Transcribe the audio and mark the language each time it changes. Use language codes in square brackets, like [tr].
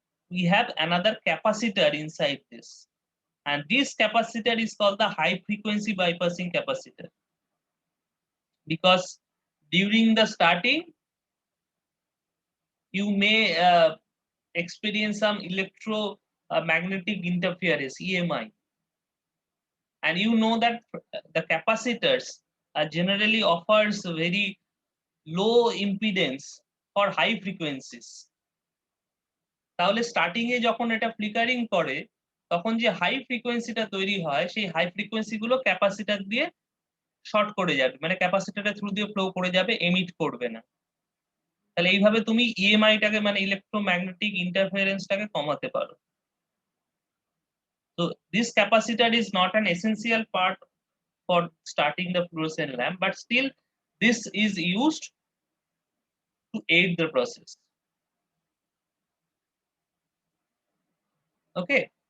[en] We have another capacitor inside this, and this capacitor is called the high frequency bypassing capacitor, because during the starting you may experience some electromagnetic interference, EMI, and you know that the capacitors generally offers very low impedance for high frequencies. [bn] তাহলে starting এ যখন এটা flickering করে তখন যে high ফ্রিকোয়েন্সিটা তৈরি হয়, সেই high frequency গুলো ক্যাপাসিটর দিয়ে শর্ট করে যাবে, মানে ক্যাপাসিটরের থ্রু দিয়ে ফ্লো করে যাবে, এমিট করবে না। তাহলে এইভাবে তুমি ইএমআইটাকে মানে ইলেকট্রোম্যাগনেটিক ইন্টারফারেন্সটাকে কমাতে পারো। [en] So this capacitor is not an essential part for starting the fluorescent lamp, but still this is used to aid the process. Okay.